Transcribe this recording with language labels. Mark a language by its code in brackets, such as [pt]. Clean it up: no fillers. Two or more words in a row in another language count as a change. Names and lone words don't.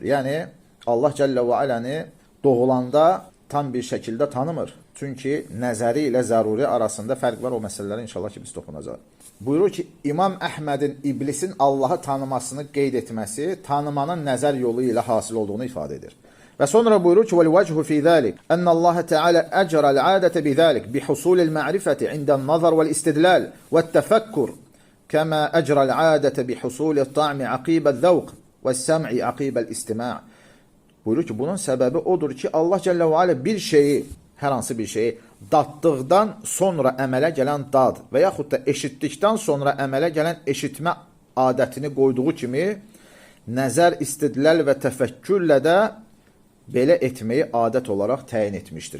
[az] Yəni Allah Cəllə və Aləni doğulanda tam bir şəkildə tanımır. Çünki nəzəri ilə zəruri arasında fərq var, o məsələləri inşallah ki biz toxunacaq. Buyurur ki, İmam Əhmədin iblisin Allahı tanımasını qeyd etməsi tanımanın nəzər yolu ilə hasil olduğunu ifadə edir. Və sonra buyurur ki, [ar] وَالْوَجْهُ فِي ذَلِكَ أَنَّ اللَّهَ تَعَالَى أَجْرَ الْعَادَةَ بِذَلِكَ بِحُصُولِ المعرفة عند النظر والاستدلال والتفكر كما أجرى العادة بحصول الطعم عقيب الذوق والسمع عقيب الاستماع. [az] Buyurur ki, bunun səbəbi odur ki, Allah Cəllə və Alə bir şeyi, hər hansı bir şeyi daddıqdan sonra əmələ gələn dad və yaxud da eşitdikdən sonra əmələ gələn eşitmə adətini qoyduğu kimi nəzər, istidlal və təfəkkürlə də belə etməyi adət olaraq təyin etmişdir.